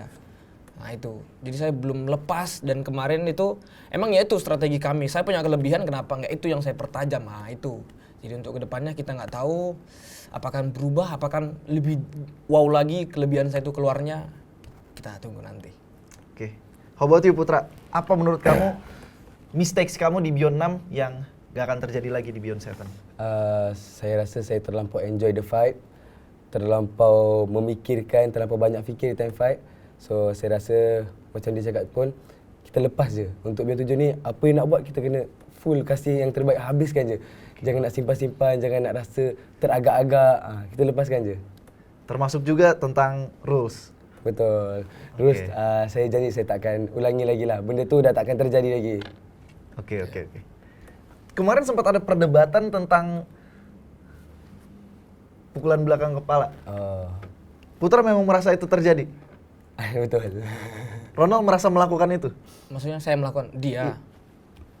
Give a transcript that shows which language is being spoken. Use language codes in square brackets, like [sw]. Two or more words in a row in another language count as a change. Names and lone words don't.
[id] Nah itu, jadi saya belum lepas dan kemarin itu emang ya itu strategi kami. Saya punya kelebihan, kenapa nggak itu yang saya pertajam? Nah itu, jadi untuk kedepannya kita nggak tahu apakah berubah, apakah lebih wow lagi kelebihan saya itu keluarnya. Kita tunggu nanti. Oke. [en] How about you Putra? [id] Apa menurut kamu mistakes kamu di Beyond 6 yang gak akan terjadi lagi di Beyond 7? [ms] Saya rasa saya terlampau [en] enjoy the fight, [ms] terlampau memikirkan, terlampau banyak fikir [en] time fight. [ms] So saya rasa macam dia cakap pun, kita lepas je. Untuk Beyond 7 ni, apa yang nak buat kita kena full kasih yang terbaik, habiskan je. Jangan nak simpan-simpan, jangan nak rasa teragak-agak, kita lepaskan je. Termasuk juga tentang rules. Betul. Terus saya janji saya tak akan ulangi lagi lah. Benda tu dah tak akan terjadi lagi. [id] Oke. Kemarin sempat ada perdebatan tentang pukulan belakang kepala. Putra memang merasa itu terjadi? Betul. Ronald merasa melakukan itu? Maksudnya saya melakukan dia.